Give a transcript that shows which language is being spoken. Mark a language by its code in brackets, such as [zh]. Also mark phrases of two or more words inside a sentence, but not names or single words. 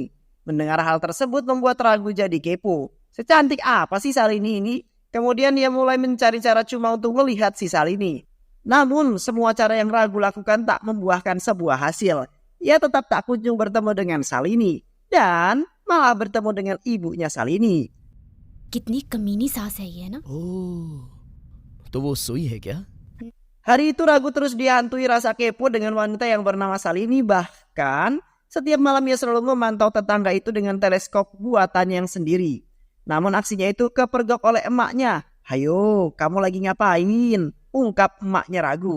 [id] Mendengar hal tersebut membuat Raghu jadi kepo. Secantik apa sih Salini ini? Kemudian dia mulai mencari cara cuma untuk melihat si Salini. Namun semua cara yang Raghu lakukan tak membuahkan sebuah hasil. Ia tetap tak kunjung bertemu dengan Salini dan malah bertemu dengan ibunya Salini. [hi] कितनी कमीनी सास है ये ना। ओह, तो वो सोई है क्या? [id] Hari itu Raghu terus dihantui rasa kepo dengan wanita yang bernama Salini. Bahkan setiap malam ia selalu memantau tetangga itu dengan teleskop buatannya yang sendiri. Namun aksinya itu kepergok oleh emaknya. "Hayo, kamu lagi ngapain?" ungkap emaknya Raghu.